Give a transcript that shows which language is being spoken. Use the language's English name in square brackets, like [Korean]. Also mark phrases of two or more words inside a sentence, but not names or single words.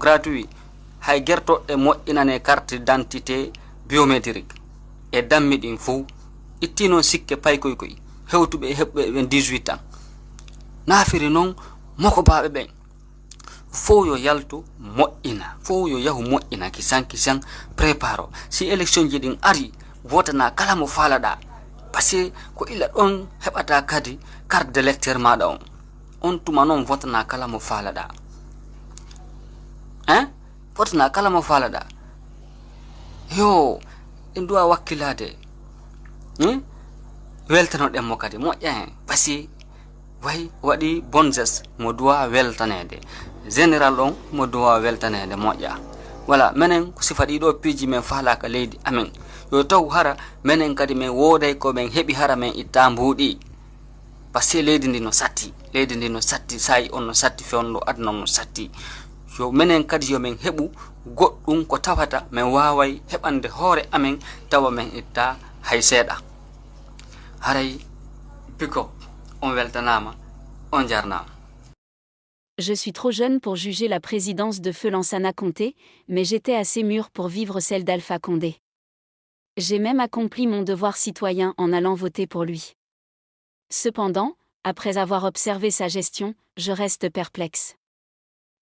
[Fula] gratuit hay gertoɗɗe moƴƴinane [French] carte d'identité biométrique [Fula] e dammi ɗin fou itti noon sikke paykoykoy hewtuɓe e heɓɓe ɓen 18 ans naafiri noon moko baɓe ɓen fo yo yaltu moƴƴina fo yo yahu moƴƴina kisan préparo si élection ji ɗin ari wotana kala mo faalaɗa par ce que ko illa ɗon heɓata kadi [French] carte d'électeur [Fula] maɗa on tuma noon wotana kala mo faalaɗa wotana kala mo faalaɗa yo en duwa wakkilade weltanoɗen mo kadi moƴƴa hen par ce que way waɗi [French] bon geste [Fula] mo duwa weltanede général on mo duwa weltanede moƴƴa voilà minen ko sifa ɗiɗo piiji men faalaka leydi amen yo taw hara minen kadi min wooday ko min heeɓi hara min itta mbuuɗi par ce que leydi ndi no satti sayi on no satti fewndo aduna no satti yo minen kadi yomin heɓu goɗɗum ko tawata min waway heɓande hoore amen tawa min itta hay seeɗa haray piko on weltanama on jarnama. [French] Je suis trop jeune pour juger la présidence de Feu Lansana Conté, mais j'étais assez mûr pour vivre celle d'Alpha Condé. J'ai même accompli mon devoir citoyen en allant voter pour lui. Cependant, après avoir observé sa gestion, je reste perplexe.